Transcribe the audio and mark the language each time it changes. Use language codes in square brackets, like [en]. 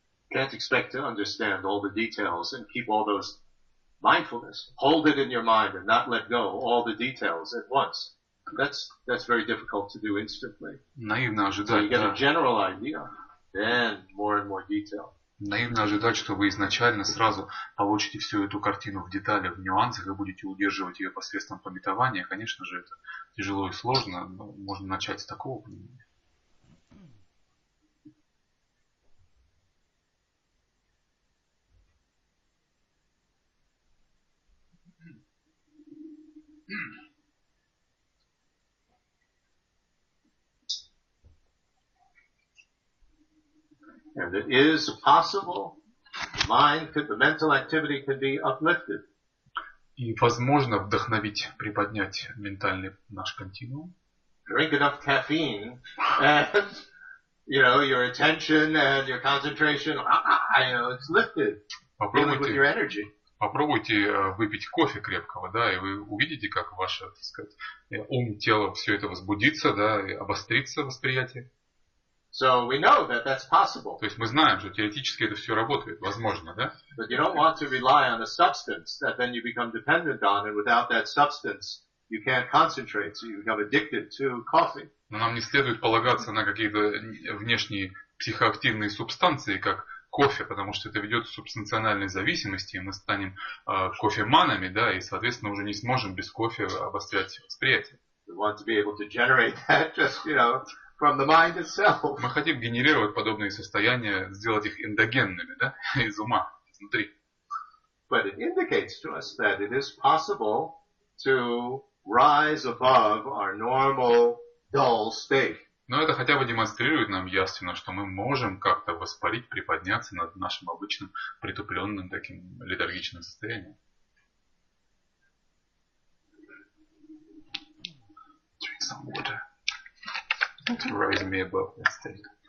[en] You can't expect to understand all the details and keep all those mindfulness. Hold it in your mind and not let go all the details at once. That's very difficult to do instantly. [ru] Наивно ожидать, [en] so you get a general idea, then more and more detail. [ru] Наивно ожидать, что вы изначально сразу получите всю эту картину в деталях, в нюансах и будете удерживать ее посредством памятования. Конечно же, это тяжело и сложно, но можно начать с такого понимания. [en] And it is possible the mental activity can be uplifted. [ru] И возможно вдохновить, приподнять ментальный наш континуум. [en] Drink enough caffeine and, your attention and your concentration, it's lifted. With your energy. [ru] Попробуйте выпить кофе крепкого, да, и вы увидите, как ваше, так сказать, ум, тело, все это возбудится, да, и обострится восприятие. [en] So we know that that's possible. [ru] То есть мы знаем, что теоретически это все работает, возможно, да? [en] But you don't want to rely on a substance that then you become dependent on, and without that substance you can't concentrate, so you become addicted to coffee. [ru] Но нам не следует полагаться на какие-то внешние психоактивные субстанции, как кофе, потому что это ведет к субстанциональной зависимости, и мы станем кофеманами, да, и, соответственно, уже не сможем без кофе обострять восприятие. [en] We want to be able to generate that just, from the mind itself. [ru] Мы хотим генерировать подобные состояния, сделать их эндогенными, да, из ума, изнутри. [en] But it indicates to us that it is possible to rise above our normal dull state. [ru] Но это хотя бы демонстрирует нам явственно, что мы можем как-то воспарить, приподняться над нашим обычным притупленным таким летаргичным состоянием. [en] Drink some water to raise me above that state.